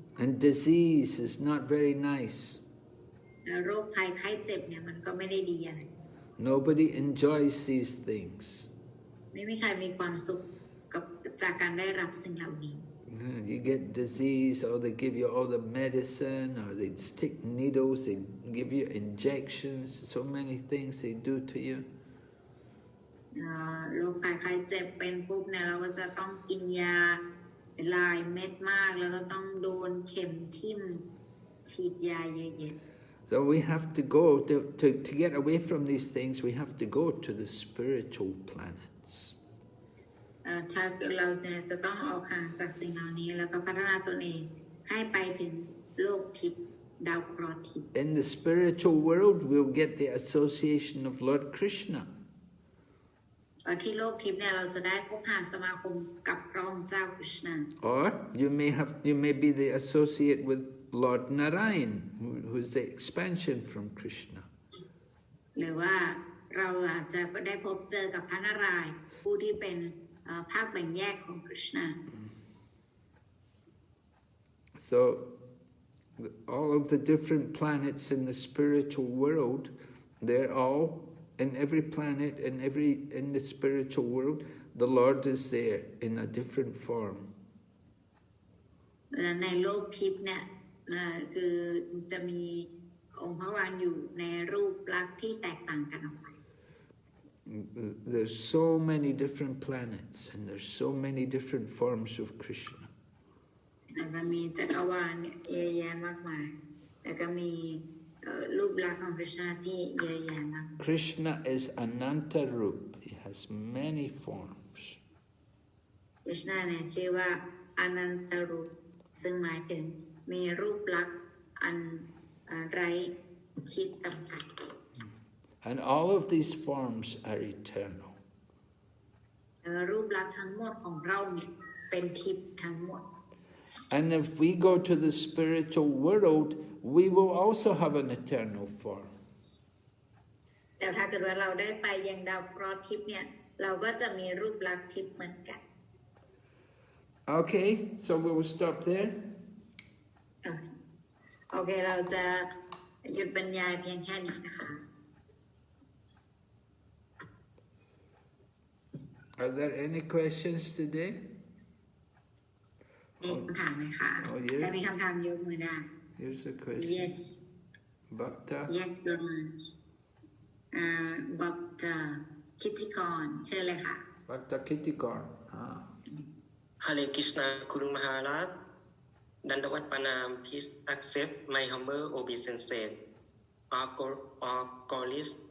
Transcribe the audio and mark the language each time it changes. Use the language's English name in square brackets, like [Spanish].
[English] And disease is not very nice. [Thai] โรคภัยไข้เจ็บเนี่ยมันก็ไม่ได้ดีอะไร [English] Nobody enjoys these things. [Thai] ไม่มีใครมีความสุขจากการได้รับสิ่งเหล่านี้ [English] You get disease, or they give you all the medicine, or they stick needles, they give you injections, so many things they do to you. [Thai] โรคภัยไข้เจ็บเป็นปุ๊บเนี่ยเราก็จะต้องกินยาหลายเม็ดมากแล้วก็ต้องโดนเข็มทิ่มฉีดยาเยอะๆ [English] So we have to go to get away from these things. We have to go to the spiritual planets. [Thai] ถ้าเราจะต้องออกห่างจากสิ่งเหล่านี้แล้วก็พัฒนาตนเองให้ไปถึงโลกทิพย์ดาวเคราะห์ทิพย์ [English] In the spiritual world, we'll get the association of Lord Kṛṣṇa. [Thai] ที่โลกทิพย์เนี่ยเราจะได้พบหาสมาคมกับพระองค์เจ้าคริชนา [English] Or you may be the associate with Lord Narayan, who's the expansion from Kṛṣṇa. [Thai] หรือว่าเราอาจจะได้พบเจอกับพระนารายณ์ผู้ที่เป็นภาคแบ่งแยกของคริชนา [English] So all of the different planets in the spiritual world, they're all in every planet and in the spiritual world, the Lord is there in a different form. [Thai] ในโลกทิพย์เนี่ยคือจะมีองค์พระวานอยู่ในรูปลักษณ์ที่แตกต่างกันออกไป [English] There's so many different planets and there's so many different forms of Kṛṣṇa. [Thai] แล้วก็มีจักรวาลเยอะแยะมากมายแล้วก็มีรูปลักษณ์ของคริชนาที่เยอะแยะมาก [English] Kṛṣṇa is Ananta Rup. He has many forms. [Thai] คริชนาเนี่ยชื่อว่าอนันตรูปซึ่งหมายถึงมีรูปลักษณ์อันไร้ขีดจำกัด [English] And all of these forms are eternal. [Thai] รูปลักษณ์ทั้งหมดของเราเนี่ยเป็นทิพย์ทั้งหมด [English] And if we go to the spiritual world, we will also have an eternal form. [Thai] แต่ถ้าเกิดว่าเราได้ไปยังดาวเคราะห์ทิพย์เนี่ยเราก็จะมีรูปลักษณ์ทิพย์เหมือนกัน [English] Okay, so we'll stop there. [Thai] โอเคเราจะหยุดบรรยายเพียงแค่นี้นะคะ [English] Are there any questions today? [Thai] มีคำถามไหมคะแต่มีคำถามยกมือได้ [English] Here's a question. Yes. Bhakta? Yes, Gurmanj. [Thai] Bhakta Kittikon เชิญเลยค่ะ [English] Bhakta Kittikon. Hare Krishna, Guru Maharaj. Dandavat Pranam, please accept my humble obeisances. All glorious